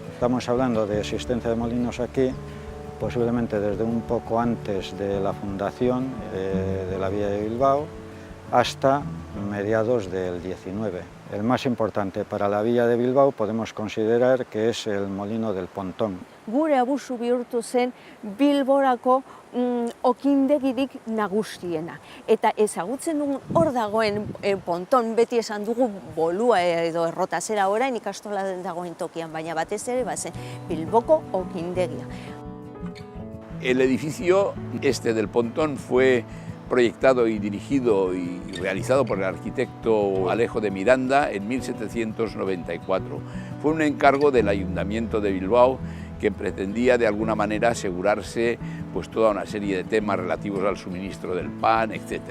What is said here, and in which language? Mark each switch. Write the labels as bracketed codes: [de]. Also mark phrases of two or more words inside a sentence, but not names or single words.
[es] Estamos hablando de existencia de molinos aquí, posiblemente desde un poco antes de la fundación de la villa de Bilbao hasta mediados del 19. El más importante para la villa de Bilbao podemos considerar que es el molino del Pontón. [eu] Gure abusu bihurtu zen Bilborako okindegirik nagusiena. Eta ezagutzen dugun hor dagoen ponton, beti esan dugu bolua edo errotazera orain ikastola dagoen tokian, baina batez ere bazen Bilboko okindegia. [es] El edificio este del Pontón fue proyectado y dirigido y realizado por el arquitecto Alejo de Miranda en 1794. Fue un encargo del Ayuntamiento de Bilbao que pretendía de alguna manera asegurarse pues, toda una serie de temas relativos al suministro del pan, etc.